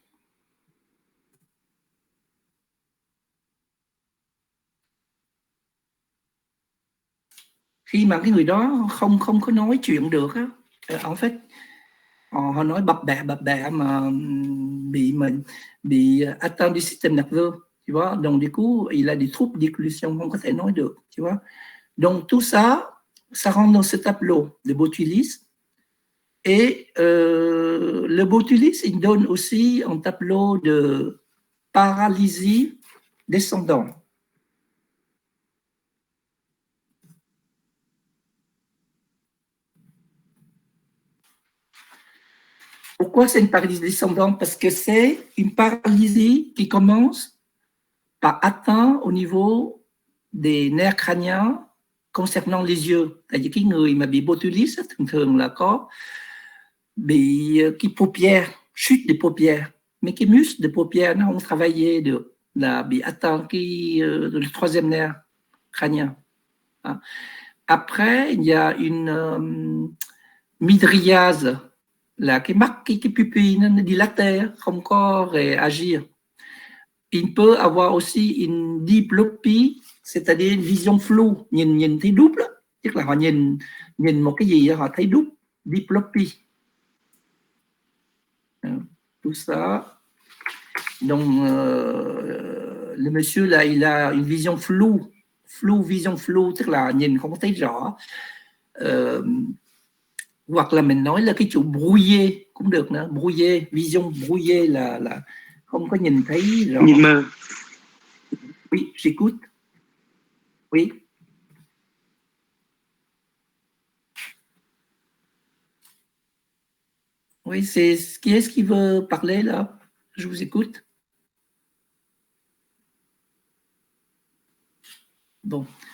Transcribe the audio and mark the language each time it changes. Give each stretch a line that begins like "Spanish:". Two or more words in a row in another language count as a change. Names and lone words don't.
Vietnamese: Khi mà cái người đó không có nói chuyện được á,
French: en fait
Vietnamese: họ nói bập bẹ mà bị
French: atteint du système nerveux, tu vois, donc du coup il a des troubles d'élocution,
Vietnamese: không có thể nói được,
French: tu vois. Donc tout ça rentre dans ce tableau de Botulis. Et le Botulis, il donne aussi un tableau de paralysie descendante. Pourquoi c'est une paralysie descendante? Parce que c'est une paralysie qui commence par atteindre au niveau des nerfs crâniens concernant les yeux.
Vietnamese: Tại vì cái người mà bị Botulis thường là có bị cái
French: paupières, chute des paupières, mais
Vietnamese: cái
French: muscle des paupières
Vietnamese: nó không travaillé được, là bị
French: atteint le troisième nerf crânien. Après, il y a une mydriase,
Vietnamese: là cái mắt cái pupille nó dilatère, không có réagir.
French: Il peut avoir aussi une diplopie, c'est-à-dire une vision floue,
Vietnamese: nhìn thấy double, tức là họ nhìn một cái gì họ thấy double, diplopie.
French: Tout ça. Donc, le monsieur là, il a une vision floue, vision floue,
Vietnamese: tức là nhìn không có thấy rõ. Hoặc là mình nói là cái chữ brouillé cũng được nữa,
French: brouillé, vision brouillé
Vietnamese: là không có nhìn thấy rõ. Nhìn mờ.
French: Oui, j'écoute. Oui. Oui, c'est qui est-ce qui veut parler là? Je vous écoute. Bon.